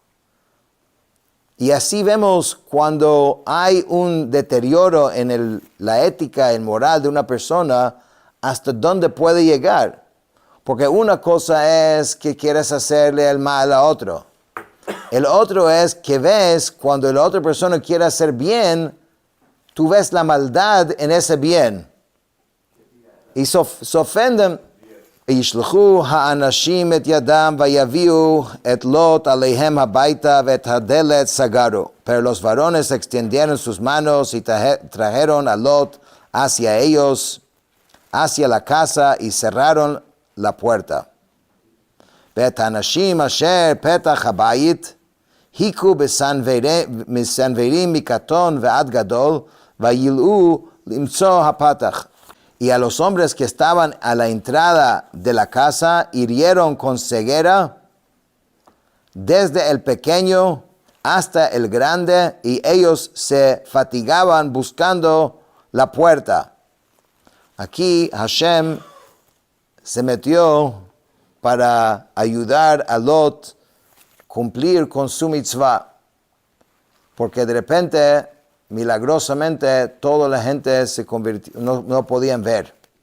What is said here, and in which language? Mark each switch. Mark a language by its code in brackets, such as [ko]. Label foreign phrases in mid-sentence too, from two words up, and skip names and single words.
[es] Y así vemos cuando hay un deterioro en la ética, en moral de una persona, hasta dónde puede llegar. Porque una cosa es que quieres hacerle el mal a otro. El otro es que ves cuando la otra persona quiere hacer bien, tú ves la maldad en ese bien. Y se ofenden. [he] וישלחו האנשים את ידם ויביאו את לוט עליהם הביתה ואת הדלת סגרו. [es] Pero los varones extendieron sus manos y trajeron a Lot hacia ellos, hacia la casa, y cerraron la puerta. [he] ואת האנשים אשר פתח הבית היכו מסנוורים מקטון ועד גדול וילאו למצוא הפתח. [es] Y a los hombres que estaban a la entrada de la casa hirieron con ceguera desde el pequeño hasta el grande, y ellos se fatigaban buscando la puerta. Aquí Hashem se metió para ayudar a Lot cumplir con su mitzvah, porque de repente, milagrosamente, toda la gente se convirtió, no podían ver.